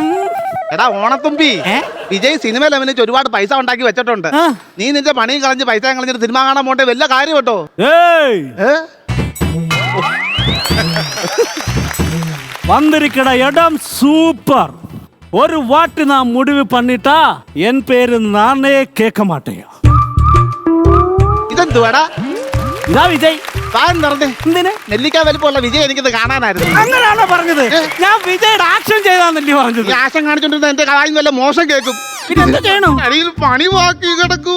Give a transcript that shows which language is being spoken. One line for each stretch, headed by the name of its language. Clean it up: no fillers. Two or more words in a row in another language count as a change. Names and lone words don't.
Malayalam: എടാ ഓണത്തുമ്പി, വിജയ് സിനിമയിൽ അഭിനയിച്ച് ഒരുപാട് പൈസ ഉണ്ടാക്കി വെച്ചിട്ടുണ്ട്. നീ നിന്റെ പണിയും കളഞ്ഞ് പൈസ കളഞ്ഞിട്ട് സിനിമ കാണാൻ പോട്ടെ, വല്ല കാര്യം കേട്ടോ. വന്നിരിക്കട ഇടം സൂപ്പർ.
Tamil: ஒரு வாட் நான் முடிவு பண்ணிட்டா என் பேரு நானே கேட்க மாட்டேன்.
Malayalam: ഇതെന്തുവാടാ? ഇതാ വിജയ്. എന്തിന്? നെല്ലിക്ക വലിപ്പമുള്ള വിജയ് എനിക്കിത് കാണാനായിരുന്നു. അങ്ങനെയാണോ പറഞ്ഞത്? ഞാൻ വിജയുടെ ആക്ഷൻ ചെയ്താന്നല്ലേ പറഞ്ഞത്. ആക്ഷൻ കാണിച്ചോണ്ടിരുന്ന എന്റെ കാര്യം വല്ല മോശം കേൾക്കും. പിന്നെ എന്താ ചെയ്യണം? അടിയിൽ പണി ബാക്കി കിടക്കുക.